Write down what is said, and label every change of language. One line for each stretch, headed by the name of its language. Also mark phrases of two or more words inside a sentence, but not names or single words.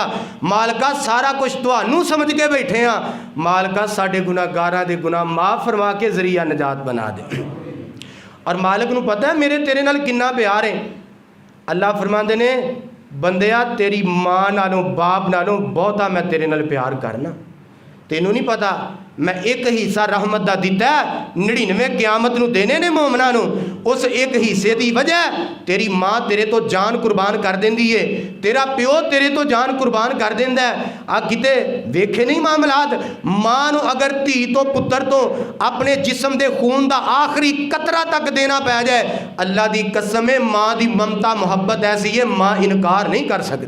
Punjabi: مالکا سارا کچھ تہانوں سمجھ کے بیٹھے ہاں، مالکا ساڈے گناہگاراں دے گناہ معاف فرما کے ذریعہ نجات بنا دے۔ اور مالک نو پتہ ہے میرے تیرے نال کنا پیار ہے۔ اللہ فرماندے نے بندیا تیری ماں نالوں باپ نالوں بہتا میں تیرے نال پیار کرنا، تینوں نہیں پتا میں ایک حصہ رحمت دا دیتا ہے 99 قیامت نو دینے نے مومناں نو، اس ایک حصے دی وجہ تیری ماں تیرے تو جان قربان کر دیندی ہے، تیرا پیو تیرے تو جان قربان کر دیندا ہے۔ آ کتے ویکھے نہیں معاملات، ماں نو اگر دھی تو پتر تو اپنے جسم دے خون دا آخری قطرہ تک دینا پہ جائے، اللہ دی قسم ہے ماں دی ممتا محبت ایسی ہے ماں انکار نہیں کر سکتی۔